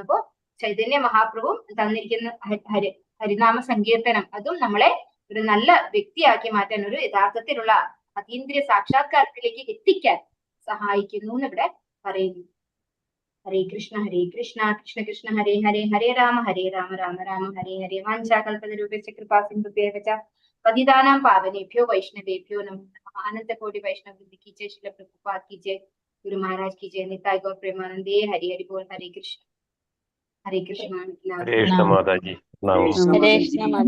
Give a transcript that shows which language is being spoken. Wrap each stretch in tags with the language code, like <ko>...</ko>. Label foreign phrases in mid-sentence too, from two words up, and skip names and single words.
<ml>അപ്പോ ചൈതന്യ മഹാപ്രഭു തന്നിരിക്കുന്ന ഹരിനാമ സങ്കീർത്തനം അതും നമ്മളെ ഒരു നല്ല വ്യക്തിയാക്കി മാറ്റാൻ, ഒരു യഥാർത്ഥത്തിലുള്ള അതീന്ദ്രിയ സാക്ഷാത്കാരത്തിലേക്ക് എത്തിക്കാൻ സഹായിക്കുന്നു എന്ന് ഇവിടെ പറയുന്നു.</ml> <sa>ഹരേ കൃഷ്ണ കൃഷ്ണ കൃഷ്ണ ഹരേ ഹരേ ഹരേ രാമ രാമ രാമ ഹരേ ഹരേ. വാഞ്ചാകൽപതരൂപേണ കൃപാ സിന്ധുഭ്യോ പതിതാനാം പാവനേഭ്യോ വൈഷ്ണവേഭ്യോ നമഃ.</sa> <hi>अनंत कोटि वैष्णव वृंद की जय, श्रील प्रभुपाद की जय, गुरु महाराज की जय, निताय गौर प्रेमानंदे। हरि हरि बोल। हरे कृष्ण माता जी। हरे कृष्ण माता।</hi>